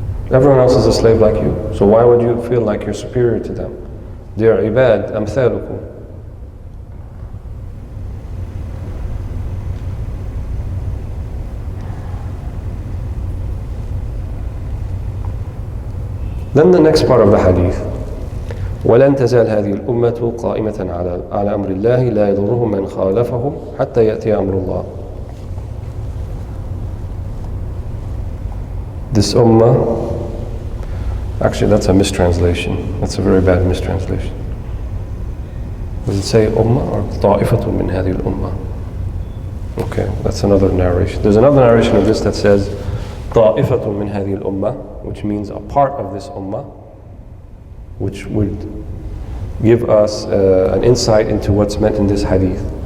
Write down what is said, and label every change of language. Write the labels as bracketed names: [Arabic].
[English] Everyone else is a slave like you. So why would you feel like you're superior to them? They are ibad, amthalukum. Then the next part of the hadith. [Arabic] ولن تزال هذه الأمة قائمة على أمر الله لا يضرهم من خالفهم حتى يأتي أمر الله. [English] This ummah, actually that's a mistranslation. That's a very bad mistranslation. Does it say ummah or [Arabic] طائفة من هذه الأمة? [English] Okay, that's another narration. There's another narration of this that says [Arabic] طائفة من هذه الأمة, [English] which means a part of this ummah, which would give us an insight into what's meant in this hadith.